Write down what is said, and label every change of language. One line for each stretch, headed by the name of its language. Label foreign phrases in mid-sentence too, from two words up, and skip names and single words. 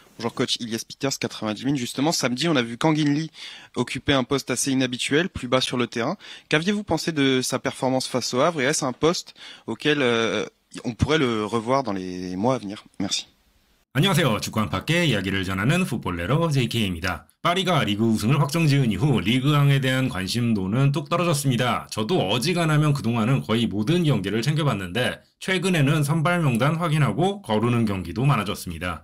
French: Bonjour coach Ilias Peters, 90 000. Justement, samedi, on a vu Kang In Lee occuper un poste assez inhabituel, plus bas sur le terrain. Qu'aviez-vous pensé de sa performance face au Havre et est-ce un poste auquel on pourrait le revoir dans les mois à venir? Merci.
Korean: 안녕하세요. 축구 안팎의 이야기를 전하는 풋볼레로 JK입니다. 파리가 리그 우승을 확정지은 이후 리그왕에 대한 관심도는 뚝 떨어졌습니다. 저도 어지간하면 그동안은 거의 모든 경기를 챙겨봤는데 최근에는 선발 명단 확인하고 거르는 경기도 많아졌습니다.